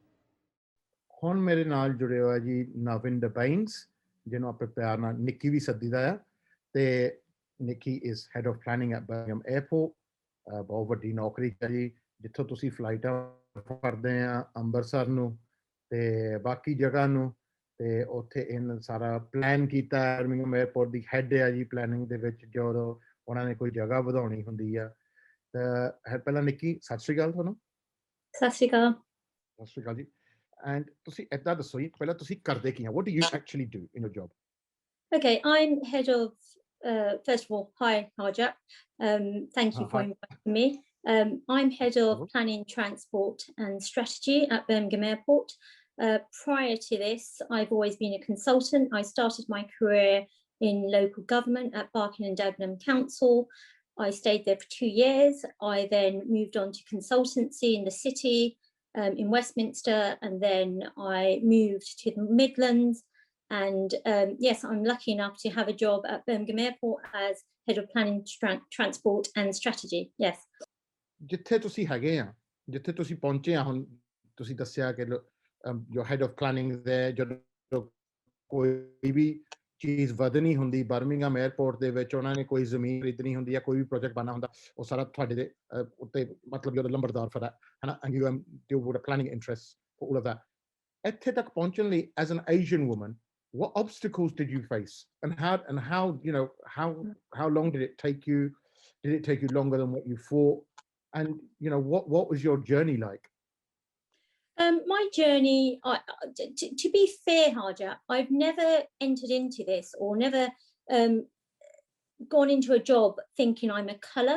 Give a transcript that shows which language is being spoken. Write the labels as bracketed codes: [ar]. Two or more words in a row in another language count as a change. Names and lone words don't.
[pa] ਹੁਣ ਮੇਰੇ ਨਾਲ ਜੁੜੇ ਹੋਇਆ ਜੀ ਨਾਵਿੰਦਰ ਬੈਂਸ ਜਿਹਨੂੰ ਆਪਾਂ ਪਿਆਰ ਨਾਲ ਨਿੱਕੀ ਵੀ ਸੱਦੀਦਾ ਆ ਤੇ ਨਿੱਕੀ [en] is head of planning at [pa] ਬਰਮਿੰਘਮ 에ਅਰਪੋਰਟ ਬਹੁਤ ਵੱਡੀ ਨੌਕਰੀ ਹੈ ਜੀ ਜਿੱਥੋਂ ਤੁਸੀਂ ਫਲਾਈਟਾਂ ਕਰਦੇ ਆ ਅੰਮ੍ਰਿਤਸਰ ਨੂੰ ਤੇ ਬਾਕੀ ਜਗ੍ਹਾ ਨੂੰ ਤੇ ਉੱਥੇ ਇਹਨਾਂ ਸਾਰਾ ਪਲਾਨ ਕੀਤਾ ਬਰਮਿੰਘਮ 에ਅਰਪੋਰਟ ਦੀ ਹੈਡ ਆ ਜੀ ਪਲੈਨਿੰਗ ਦੇ ਵਿੱਚ ਜਦੋਂ ਉਹਨਾਂ ਨੇ ਕੋਈ ਜਗ੍ਹਾ ਵਧਾਉਣੀ ਹੁੰਦੀ ਆ ਤਾਂ ਪਹਿਲਾਂ ਨਿੱਕੀ ਸਤਿ ਸ਼੍ਰੀ ਅਕਾਲ ਤੁਹਾਨੂੰ. ਸਤਿ ਸ਼੍ਰੀ ਅਕਾਲ. ਸਤਿ ਸ਼੍ਰੀ ਅਕਾਲ ਜੀ. ਐਂਡ ਤੁਸੀਂ ਇੱਦਾਂ ਦੱਸੋ ਜੀ ਪਹਿਲਾਂ ਤੁਸੀਂ ਕਰਦੇ ਕੀ ਆ [en] what do you actually do in your job? Okay, I'm head of first of all, hi Harjap. Thank you for inviting me. I'm head of planning, transport and strategy at Birmingham Airport. Prior to this, I've always been a consultant. I started my career in local government at Barking and Dagenham Council. I stayed there for 2 years. I then moved on to consultancy in the city, in Westminster, and then I moved to the Midlands. And yes, I'm lucky enough to have a job at Birmingham Airport as head of planning, transport and strategy. Yes. [pa] ਜਿੱਥੇ ਤੁਸੀਂ ਹੈਗੇ ਆ ਜਿੱਥੇ ਤੁਸੀਂ ਪਹੁੰਚੇ ਆ ਹੁਣ ਤੁਸੀਂ ਦੱਸਿਆ ਕਿ [en] your head of planning there [pa] ਜਦੋਂ ਕੋਈ ਵੀ ਚੀਜ਼ ਵਧਣੀ ਹੁੰਦੀ ਬਰਮਿੰਘਮ 에ਅਰਪੋਰਟ ਦੇ ਵਿੱਚ ਉਹਨਾਂ ਨੇ ਕੋਈ ਜ਼ਮੀਨ ਖਰੀਦਣੀ ਹੁੰਦੀ ਆ ਕੋਈ ਵੀ ਪ੍ਰੋਜੈਕਟ ਬਣਨਾ ਹੁੰਦਾ ਉਹ ਸਾਰਾ ਤੁਹਾਡੇ ਦੇ ਉੱਤੇ ਮਤਲਬ ਜਦੋਂ ਲੰਬਰਦਾਰ ਫਰ ਹੈ ਨਾ [en] and you deal with a planning interest for all of that. [pa] ਇੱਥੇ ਤੱਕ ਪਹੁੰਚਣ ਲਈ [en] as an Asian woman what obstacles did you face and how you know how long did it take you longer than what you thought and you know what was your journey like? My journey, to be fair, Harjap, I've never entered into this or never gone into a job thinking I'm a colour.